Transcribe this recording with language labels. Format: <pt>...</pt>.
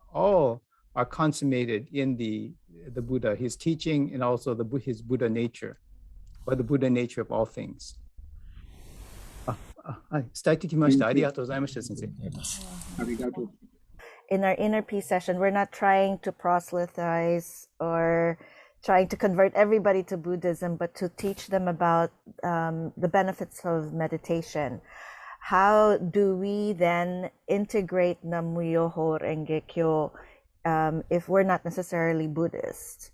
<en>All are consummated in the Buddha, his teaching, and also his Buddha nature, or the Buddha nature of all things.</en> <ja>はい、伝えてきました。ありがとうございました、先生。ありがとう。</ja> <en>In our inner peace session, we're not trying to proselytize or trying to convert everybody to Buddhism, but to teach them about the benefits of meditation. How do we then integrate Nam-myoho Renge Kyo if we're not necessarily Buddhist?</en>